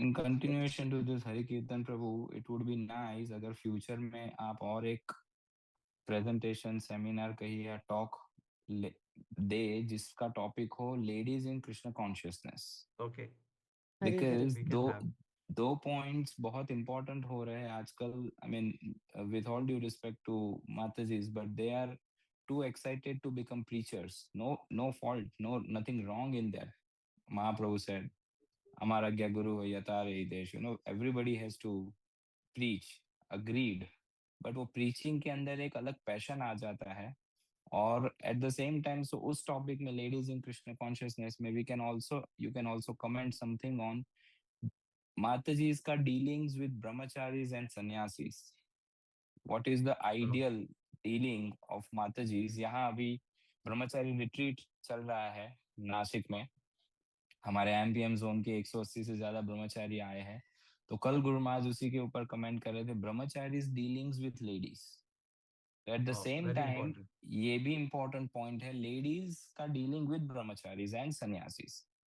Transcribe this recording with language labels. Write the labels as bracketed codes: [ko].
[en] In continuation to this [hi] हरे कीर्तन प्रभु, [en] it would be nice [hi] अगर future में आप और एक प्रेजेंटेशन, सेमिनार कहिए या टॉक दे जिसका टॉपिक हो ladies in Krishna consciousness. [en] Okay, because we can have. [hi] दो पॉइंट्स बहुत इंपॉर्टेंट हो रहे हैं आजकल। [en] I mean with all due respect to Matajis, but they are too excited to become preachers. No fault, nothing wrong in that. Mahaprabhu said, "Amaragya guru yatare desh." You know, everybody has to preach. Agreed. But [hi] वो preaching के अंदर एक अलग passion आ जाता है, [en] और at the same time, so उस topic में ladies in Krishna consciousness में you can also comment something on Mataji's ka dealings with brahmacharis and sannyasis. What is the ideal dealing of Mataji's? [hi] यहाँ अभी ब्रह्मचारी retreat चल रहा है नासिक में, हमारे एमपीएम जोन के 180 से ज्यादा ब्रह्मचारी आए हैं। तो कल गुरु महाराज उसी के ऊपर कमेंट कर रहे थे, brahmacharis dealings with ladies. At the same time ये भी इंपॉर्टेंट पॉइंट है, लेडीज का dealing with brahmacharis and sannyasis.